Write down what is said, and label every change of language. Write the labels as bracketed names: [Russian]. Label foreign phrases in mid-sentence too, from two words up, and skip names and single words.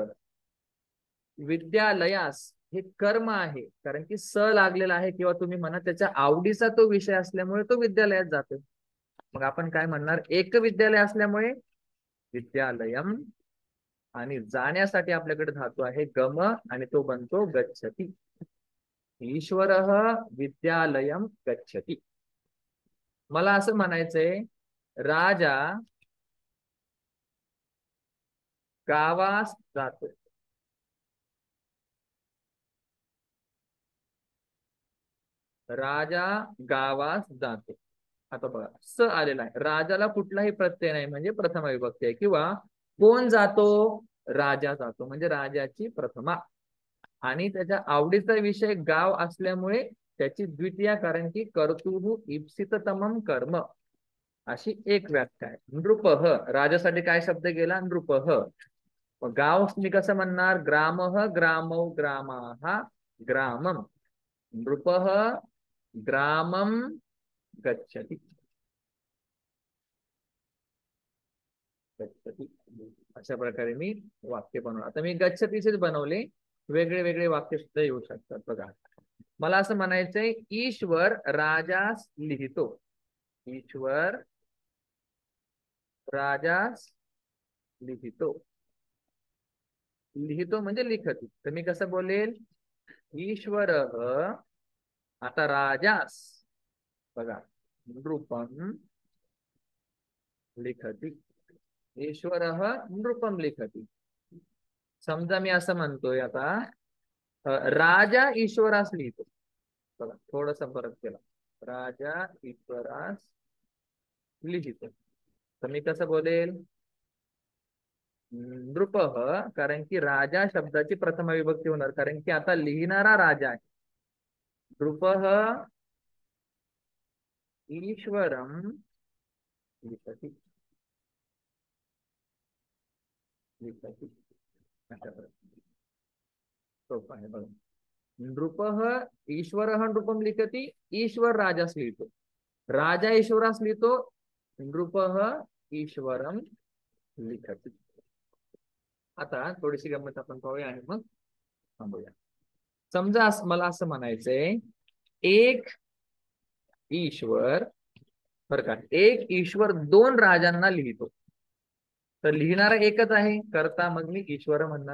[Marathi] विद्यालयास हे कर्म आहे, कारण की स लागलेला आहे, किंवा तुम्ही म्हणा त्याच्या आवडीचा तो विषय असल्यामुळे तो विद्यालयात जातो. मग आपण काय म्हणणार? एक विद्यालय असल्यामुळे विद्यालयम. आणि जाण्यासाठी आपल्याकडे धातू आहे गम, आणि तो बनतो गच्छति. [Sanskrit] ईश्वर विद्यालयम गच्छति. [Marathi] मला असं म्हणायचंय, राजा गावास जातो. राजा गावास जातो. आता बघा स आलेला आहे, राजाला कुठलाही प्रत्यय नाही म्हणजे प्रथमा विभक्ती आहे. किंवा कोण जातो, राजा जातो म्हणजे राजाची प्रथमा. आणि त्याच्या आवडीचा विषय गाव असल्यामुळे त्याची द्वितीया, कारण की [Sanskrit] कर्तुः ईप्सिततमं कर्म, [Marathi] अशी एक व्याख्या आहे. नृपः, राजासाठी काय शब्द गेला, नृपः. गाव मी कसं म्हणणार, [Sanskrit] ग्रामः ग्रामौ ग्रामाः ग्रामम. नृपः ग्रामम गच्छति, गच्छति. [Marathi] अशा प्रकारे मी वाक्य बनवलं. आता मी गच्छतीचेच बनवले, वेगळे वेगळे वाक्य सुद्धा येऊ शकतात. बघा, मला असं म्हणायचंय, ईश्वर राजास लिहितो. ईश्वर राजास लिहितो. लिहितो म्हणजे लिखती. तर मी कसं बोलेल, ईश्वर आता राजास, बघा, [Sanskrit] नृपम लिखती. ईश्वर नृपम लिखती. [Marathi] समजा मी असं म्हणतोय आता, राजा ईश्वरास लिहितो. बघा, थोडासा फरक केला. राजा ईश्वरास लिहितो. तर मी कसं बोलेल, नृपः, कारण की राजा शब्दाची प्रथम विभक्ती होणार, कारण की आता लिहिणारा राजा आहे. [Sanskrit] नृपः ईश्वरम लिखति, लिखति. [Marathi] सोपं आहे बघा. [Sanskrit] नृपः ईश्वरः नृपम लिखति, [Marathi] ईश्वर राजास लिहितो. राजा ईश्वरास लिहितो, [Sanskrit] नृपः ईश्वरम लिखति. [Marathi] आता थोडीशी गंमत आपण पाहूया आणि मग थांबूया. समजा मला असं म्हणायचंय, एक ईश्वर, बरं का, एक ईश्वर दोन राजांना लिहितो. तर लिहिणारा एकच आहे करता, मग मी ईश्वर म्हणणार.